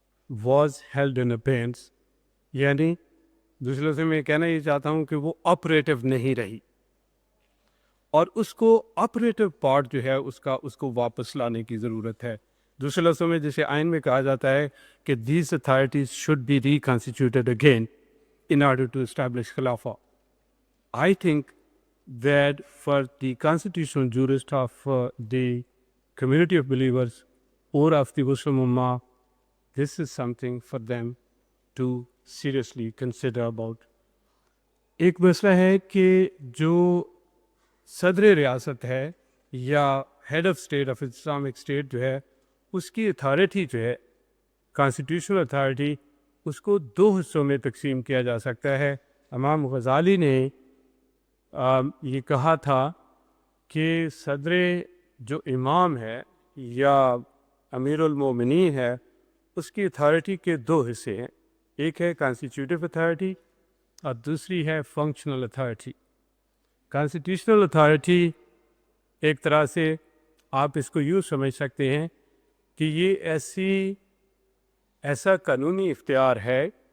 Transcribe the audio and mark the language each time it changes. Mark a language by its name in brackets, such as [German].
[English] was held in abeyance, [Urdu] یعنی دوسرے سے میں کہنا یہ چاہتا ہوں کہ وہ آپریٹو نہیں رہی، اور اس کو آپریٹو پارٹ جو ہے اس کو واپس لانے کی ضرورت ہے. دوسرے لفظوں میں جسے آئین میں کہا جاتا ہے کہ [English] these authorities should be reconstituted again in order to establish [Urdu] خلافہ. [English] I think that for the constitutional jurist of the community of believers or of the Muslim Ummah, this is something for them to seriously consider about. [Urdu] ایک مسئلہ ہے کہ جو صدر ریاست ہے یا head of state of Islamic state جو ہے، اس کی اتھارٹی جو ہے کانسٹیٹیوشنل اتھارٹی، اس کو 2 حصوں میں تقسیم کیا جا سکتا ہے. امام غزالی نے یہ کہا تھا کہ صدر جو امام ہے یا امیر المومنین ہے اس کی اتھارٹی کے دو حصے ہیں، ایک ہے کانسٹیٹیوٹیو اتھارٹی اور دوسری ہے فنکشنل اتھارٹی۔ کانسٹیٹیوشنل اتھارٹی ایک طرح سے آپ اس کو یوں سمجھ سکتے ہیں کہ یہ ایسا قانونی اختیار ہے